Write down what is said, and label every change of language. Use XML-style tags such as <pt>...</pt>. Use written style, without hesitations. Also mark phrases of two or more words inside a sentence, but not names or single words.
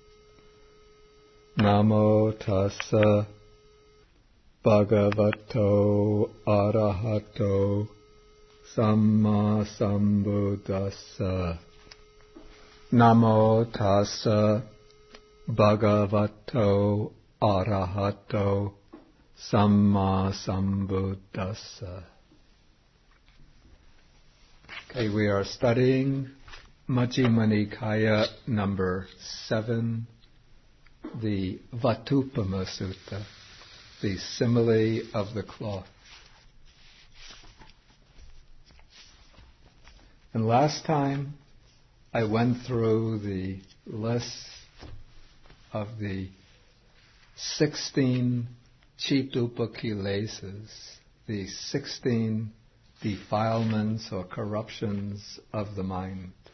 <pi>Namo tassa bhagavato arahato samma sambuddhassa. Namo tassa bhagavato arahato samma sambuddhassa.</pi> <en>Okay, we are studying Majjhima Nikaya number 7, the Vatthūpama Sutta, the simile of the cloth. And last time I went through the list of the 16 Chitupakilesas, the 16 defilements or corruptions of the mind.</en>